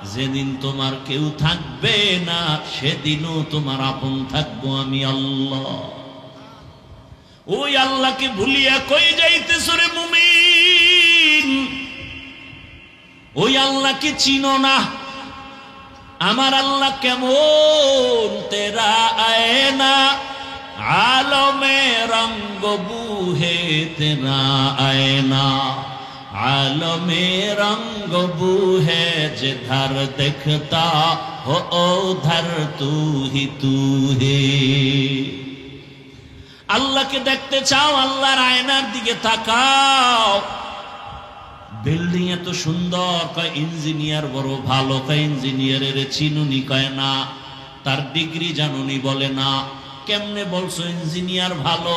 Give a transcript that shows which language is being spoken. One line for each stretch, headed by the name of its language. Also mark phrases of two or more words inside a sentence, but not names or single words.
Bangla: যেদিন তোমার কেউ থাকবে না সেদিনও তোমার আপন থাকবো আমি আল্লাহ। ওই আল্লাহকে ভুলিয়া কই যাইতেছ রে মুমিন? ওই আল্লাহকে চিনো না? আমার আল্লাহ কেমন?
Urdu: تیرا آئینہ عالمِ رنگ بوہے تیرا آئینہ، عالمِ رنگ بوہے جدھر دکھتا ہو ادھر تو ہی تو ہے.
Bangla: আল্লাহকে দেখতে চাও, আল্লাহর আয়নার দিকে তাকাও। বিল্ডিং এত সুন্দর, কয় ইঞ্জিনিয়ার বড় ভালো, কয় ইঞ্জিনিয়ারের চিনুনি, কয় না। তার ডিগ্রি জানুনি, বলে না। কেমনে বলছো ইঞ্জিনিয়ার ভালো?